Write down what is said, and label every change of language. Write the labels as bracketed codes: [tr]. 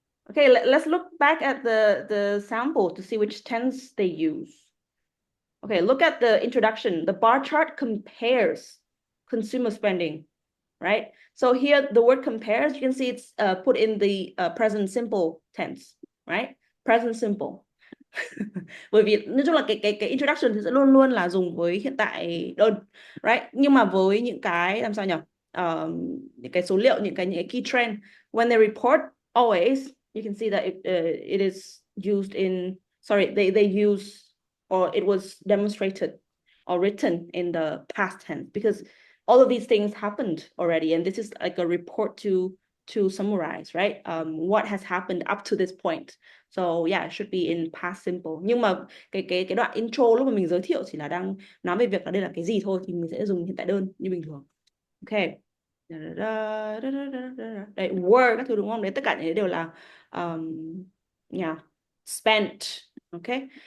[en] Okay, let's look back at the sample to see which tense they use. Okay, look at the introduction. The bar chart compares consumer spending, right? So here the word compares, you can see it's put in the present simple tense, right? Present simple. [vi] Bởi vì nói chung là cái introduction thì sẽ luôn luôn là dùng với hiện tại đơn, right? Nhưng mà với những cái làm sao nhỉ? Những cái số liệu, những cái [en] key trend, when they report, always you can see that it is used in, sorry, they use, or it was demonstrated or written in the past tense, because all of these things happened already, and this is like a report to summarize, right? What has happened up to this point. So yeah, it should be in past simple. [vi] Nhưng mà cái đoạn intro lúc mà mình giới thiệu chỉ là đang nói về việc là đây là cái gì thôi, thì mình sẽ dùng hiện tại đơn như bình thường. Ok. Đấy, were các thứ đúng không? Đấy, tất cả những cái đều là yeah, spent. Ok.